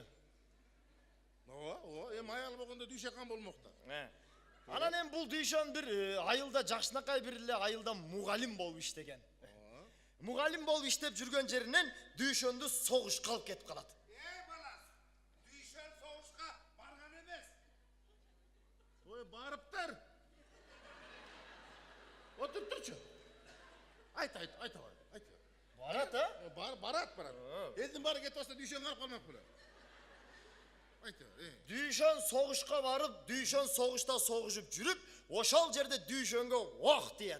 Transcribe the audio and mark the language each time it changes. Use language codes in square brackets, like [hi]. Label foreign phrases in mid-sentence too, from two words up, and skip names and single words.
[ky] Ооба, эми аял болгондо дүйшөкан болмок да. Анан эми бул дүйшөн бир айылда жакшынакай бир эле айылда мугалим болуп иштеген. Мугалим болуп иштеп жүргөн жеринен дүйшөндү согушка алып кетип калат. [kk] балас, дүйшөн соғышқа барған емес. Ой, [ky] барыптыр. Отуруп турчу. Айт. Барат, Барат. Элдин баары кетип атса дүйшөн калып калмак беле. Айт. Дүйшөн согушка барып, дүйшөн согушта согушуп жүрүп, ошол жерде дүйшөнгө ок тиет.